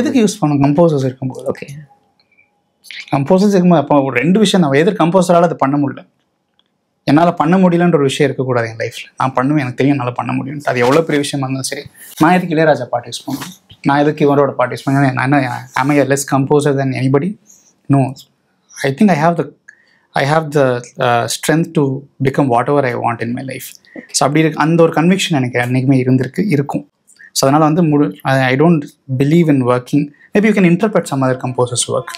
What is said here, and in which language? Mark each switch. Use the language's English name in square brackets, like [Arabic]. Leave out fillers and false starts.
[Tamil] எதுக்கு யூஸ் பண்ணணும்? கம்போசர்ஸ் இருக்கும்போது. [English] okay, [Tamil] கம்போசர்ஸ் இருக்கும்போது அப்போ ஒரு 2 விஷயம் நான் எதிர் கம்போசரால் அது பண்ண முடியல. என்னால் பண்ண முடியலன்ற ஒரு விஷயம் இருக்கக்கூடாது என் லைஃப்பில். நான் பண்ணுவேன், எனக்கு தெரியும் என்னால் பண்ண முடியும். அது எவ்வளோ பெரிய விஷயமா இருந்தாலும் சரி. நான் எதுக்கு இளையராஜா பாட்டு யூஸ் பண்ணுவேன்? நான் எதுக்கு இவரோட பாட்டு யூஸ் பண்ணுவேன்? நான் என்ன [English] am I a less composer than anybody? No. I think I have the strength to become whatever I want in my life. [Tamil] So அப்படி இருக்கு அந்த ஒரு கன்விக்ஷன் எனக்கு என்றைக்குமே இருக்கும். [English] so [Tamil] அதனால் வந்து [English] I don't believe in working. Maybe you can interpret some other composers' work.